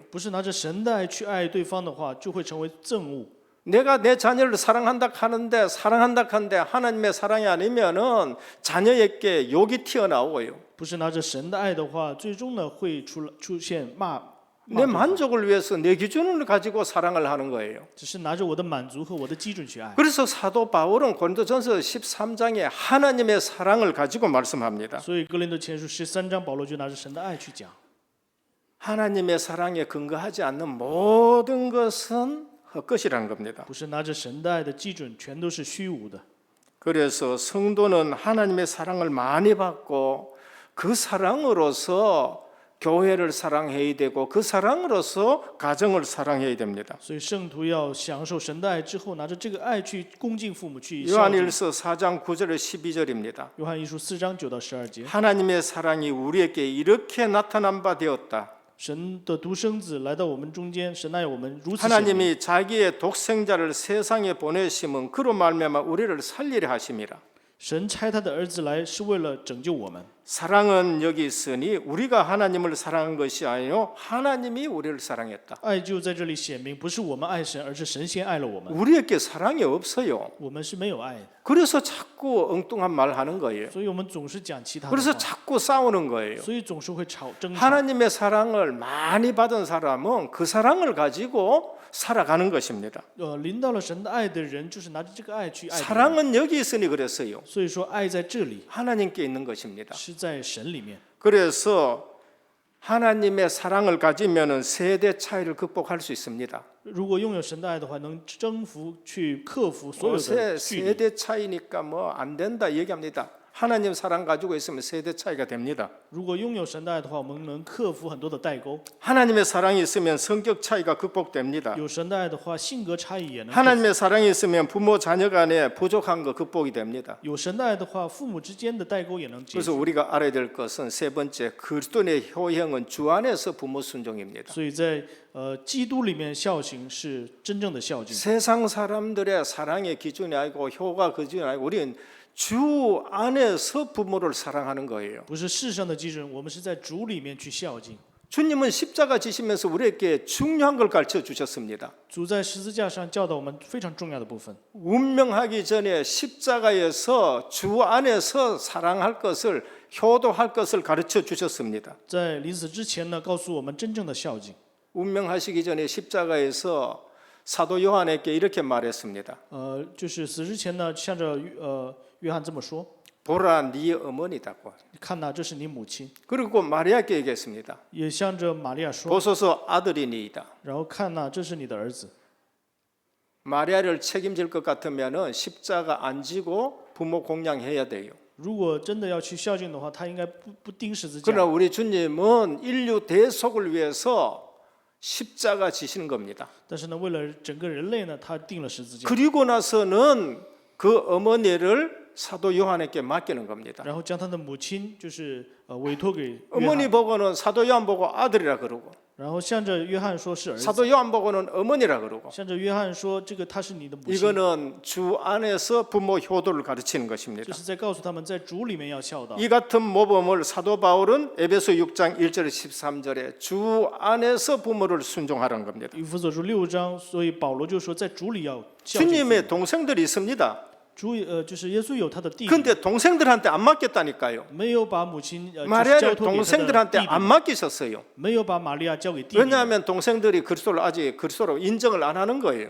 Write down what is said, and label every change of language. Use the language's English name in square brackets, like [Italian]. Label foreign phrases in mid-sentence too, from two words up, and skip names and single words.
[Chinese] 不是拿着神的爱去爱对方的话，就会成为憎恶。 [Korean] 내가 내 자녀를 사랑한다 하는데 하나님의 사랑이 아니면은 자녀에게 욕이 튀어나오고요. [Chinese] 不是拿着神的爱的话，最终呢会出现骂。 [Korean] 내 만족을 위해서 내 기준을 가지고 사랑을 하는 거예요. [Chinese] 只是拿着我的满足和我的基准去爱。 [Korean] 그래서 사도 바울은 고린도전서 13장에 하나님의 사랑을 가지고 말씀합니다. [Chinese] 所以哥林多前书13章，保罗就拿着神的爱去讲。 [Korean] 하나님의 사랑에 근거하지 않는 모든 것은 헛것이라는 겁니다. [Chinese] 不是拿着神的爱的基准，全都是虚无的。 [Korean] 그래서 성도는 하나님의 사랑을 많이 받고 그 사랑으로서 교회를 사랑해야 되고 그 사랑으로서 가정을 사랑해야 됩니다. [Chinese] 所以圣徒要享受神的爱之后，拿着这个爱去恭敬父母，去孝敬。 [Korean] 요한일서 4장 9절 12절입니다. [Chinese] 约翰一书4章9到12节， [Korean] 하나님의 사랑이 우리에게 이렇게 나타난 바 되었다. [Chinese] 神的独生子来到我们中间，神爱我们如此显明。 [Korean] 하나님이 자기의 독생자를 세상에 보내심은 그로 말미암아 우리를 살리려 하심이라. [Chinese] 神差他的儿子来，是为了拯救我们。 [Korean] 사랑은 여기 있으니 우리가 하나님을 사랑한 것이 아니요 하나님이 우리를 사랑했다. [Chinese] 爱就在这里显明，不是我们爱神，而是神先爱了我们。 [Korean] 우리에게 사랑이 없어요. [Chinese] 我们是没有爱的， [Korean] 그래서 자꾸 엉뚱한 말 하는 거예요. [Chinese] 所以我们总是讲其他的 [Korean] 그래서 [Chinese] 话， [Korean] 자꾸 싸우는 거예요. [Chinese] 所以总是会争吵。 [Korean] 하나님의 사랑을 많이 받은 사람은 그 사랑을 가지고 살아가는 것입니다. [Chinese] 临到了神的爱的人，就是拿着这个爱去爱别人。 [Korean] 사랑은 여기 있으니 그랬어요. [Chinese] 所以说，爱在这里， [Korean] 하나님께 있는 것입니다. [Chinese] 是在神里面。 [Korean] 그래서 하나님의 사랑을 가지면은 세대 차이를 극복할 수 있습니다. [Chinese] 如果拥有神的爱的话，能征服、去克服所有的 [Korean] 요새 [Chinese] 距离。 [Korean] 세대 차이니까 뭐 안 된다 얘기합니다. 하나님 사랑 가지고 있으면 세대 차이가 됩니다. [Chinese] 如果拥有神的爱的话，我们能克服很多的代沟； [Korean] 하나님의 사랑이 있으면 성격 차이가 극복됩니다. [Chinese] 有神的爱的话，性格差异也能克服； [Korean] 하나님의 사랑이 있으면 부모 자녀 간에 부족한 거 극복이 됩니다. [Chinese] 有神的爱的话，父母之间的代沟也能解 [Korean] 그래서 [Chinese] 决。 [Korean] 우리가 알아야 될 것은 세 번째, 그리스도의 효형은 주 안에서 부모 순종입니다. [Chinese] 所以在基督里面孝行是真正的孝敬。 [Korean] 세상 사람들의 사랑의 기준이 아니고 효가 기준이 아니고 우리는 주 안에서 부모를 사랑하는 거예요. [Chinese] 不是世上的基准，我们是在主里面去孝敬。 [Korean] 주님은 십자가 지시면서 우리에게 중요한 걸 가르쳐 주셨습니다. [Chinese] 主在十字架上教导我们非常重要的部分。 [Korean] 운명하기 전에 십자가에서 주 안에서 사랑할 것을 효도할 것을 가르쳐 주셨습니다. [Chinese] 在临死之前呢，告诉我们真正的孝敬。 [Korean] 운명하시기 전에 십자가에서 사도 요한에게 이렇게 말했습니다. [Chinese] 就是死之前呢，向着约翰这么说 [Korean] 보라 네 어머니다고. ：“ [Chinese] 看呐，这是你母亲。 [Korean] 그리고 마리아께 얘기했습니다. ” [Chinese] 也向着玛利亚说 [Korean] 보소서 아들이니이다. ：“ [Chinese] 然后看呐，这是你的儿子。 [Korean] 마리아를 책임질 것 같으면은 십자가 안 지고 부모 공양해야 돼요. ” [Chinese] 如果真的要去孝敬的话，他应该不钉十字架。 [Korean] 그러나 우리 주님은 인류 대속을 위해서 십자가 지시는 겁니다. [Chinese] 但是呢，为了整个人类呢，他钉了十字架， [Korean] 그리고 나서는 그 어머니를 사도 요한에게 맡기는 겁니다. [Chinese] 然后将他的母亲就是委托给约 [Korean] 어머니 [Chinese] 翰， [Korean] 보고는 사도 요한 보고 아들이라 그러고 [Chinese] 然后向着约翰说是儿子， [Korean] 사도 요한 보고는 어머니라 그러고 [Chinese] 向着约翰说这个他是你的母亲， [Korean] 이거는 주 안에서 부모 효도를 가르치는 [Chinese] 这 [Korean] 것입니다. [Chinese] 是在告诉他们在主里面要孝道。 [Korean] 이 같은 모범을 사도 바울은 에베소 6장 1절 13절에 주 안에서 부모를 순종하라는 겁니다. [Chinese] 以弗所书6章，所以保罗就说在主里要孝敬。 [Korean] 주님의 동생들이 있습니다. [Chinese] 主就是耶稣有他的弟弟， [Korean] 근데 동생들한테 안 맡겼다니까요. [Chinese] 没有把母亲就是交 [Korean] 마리아를 [Chinese] 托给他的 [Korean] 동생들한테 [Chinese] 弟弟， [Korean] 안 맡기셨어요. [Chinese] 没有把玛利亚交给弟弟， [Korean] 왜냐하면 동생들이 그리스도를 아직 그리스도로 인정을 안 하는 거예요.